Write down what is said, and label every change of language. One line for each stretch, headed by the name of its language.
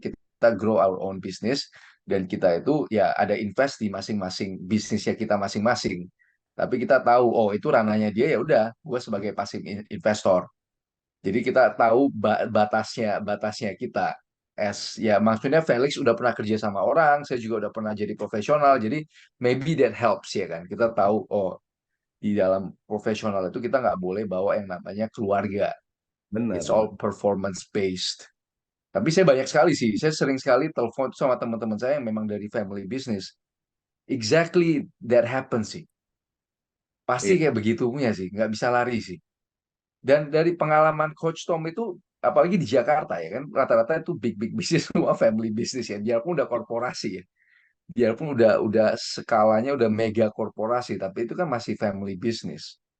Indonesian: Kita
English: grow our own business
Indonesian: dan kita itu ya ada invest di masing-masing bisnisnya kita masing-masing. Tapi kita tahu oh itu ranahnya dia ya udah, gue sebagai
English: passive investor.
Indonesian: Jadi kita tahu batasnya batasnya kita. Ya maksudnya Felix udah pernah kerja sama orang, saya juga udah pernah jadi profesional. Jadi
English: maybe that helps
Indonesian: ya kan. Kita tahu oh di dalam profesional itu kita nggak boleh bawa yang namanya keluarga.
English: It's all performance based.
Indonesian: Tapi saya banyak sekali sih, saya sering sekali telepon sama teman-teman saya yang memang dari family business.
English: Exactly that happens
Indonesian: sih. Pasti Iya. kayak begitunya sih, nggak bisa lari sih. Dan dari pengalaman Coach Tom itu, apalagi di Jakarta ya kan, rata-rata itu big bisnis semua
English: family business
Indonesian: ya. Biarpun udah korporasi ya, biarpun udah skalanya udah mega korporasi, tapi itu kan masih
English: family business.